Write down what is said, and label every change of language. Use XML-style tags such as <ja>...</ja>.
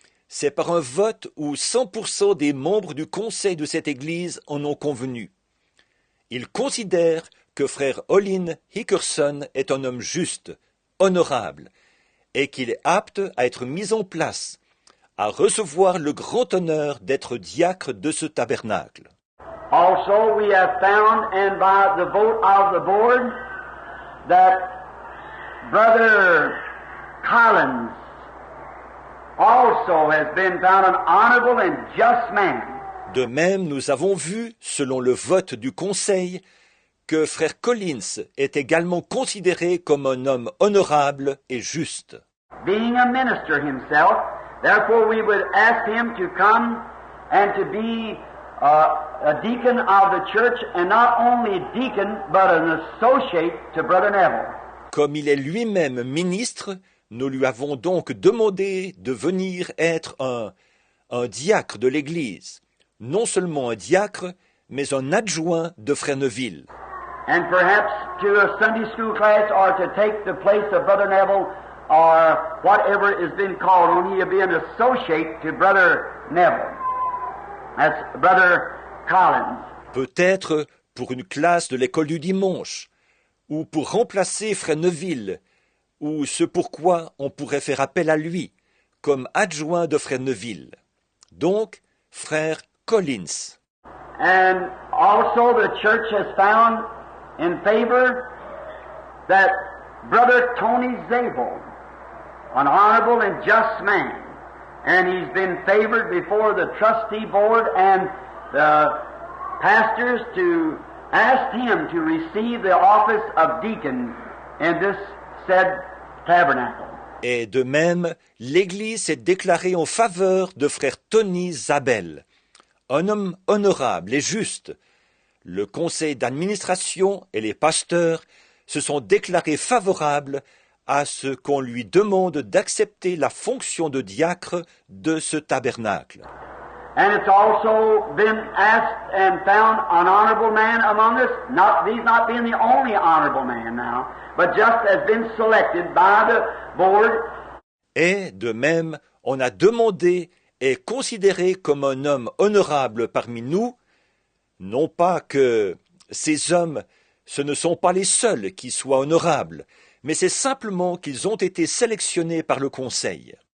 <fr>C'est par un vote où 100% des membres du conseil de cette Église en ont convenu. Ils considèrent que frère Olin Hickerson est un homme juste, honorable, et qu'il est apte à être mis en place, à recevoir le grand honneur d'être diacre de ce tabernacle.</fr> <en>Also, we have found, and by the vote of the board, that Brother Collins also has been found an honorable and just man.</en> <fr>De même, nous avons vu, selon le vote du Conseil, que frère Collins est également considéré comme un homme honorable et juste.</fr> <en>Being a minister himself, therefore we would ask him to come and to be a deacon of the church, and not only a deacon, but an associate to Brother Neville.</en> <fr>Comme il est lui-même ministre, nous lui avons donc demandé de venir être un diacre de l'Église. Non seulement un diacre, mais un adjoint de frère Neville.</fr> <en>And perhaps to a Sunday school class or to take the place of Brother Neville or whatever is being called on, he'll be an associate to Brother Neville. That's Brother Collins.</en> <fr>Peut-être pour une classe de l'école du dimanche, ou pour remplacer frère Neville, ou ce pourquoi on pourrait faire appel à lui, comme adjoint de frère Neville. Donc, frère Collins.</fr> <en>And also the church has found in favor that Brother Tony Zabel, an honorable and just man, and he's been favored before the trustee board and the pastors to ask him to receive the office of deacon in this said tabernacle.</en> <fr>Et de même, l'Église s'est déclarée en faveur de frère Tony Zabel, un homme honorable et juste. Le conseil d'administration et les pasteurs se sont déclarés favorables à ce qu'on lui demande d'accepter la fonction de diacre de ce tabernacle.</fr> <en>And it's also been asked and found an honorable man among us, these not being the only honorable man now, but just has been selected by the board.</en> <fr>Et de même, on a demandé et considéré comme un homme honorable parmi nous, non pas que ces hommes, ce ne sont pas les seuls qui soient honorables, mais c'est simplement qu'ils ont été sélectionnés par le conseil.</fr>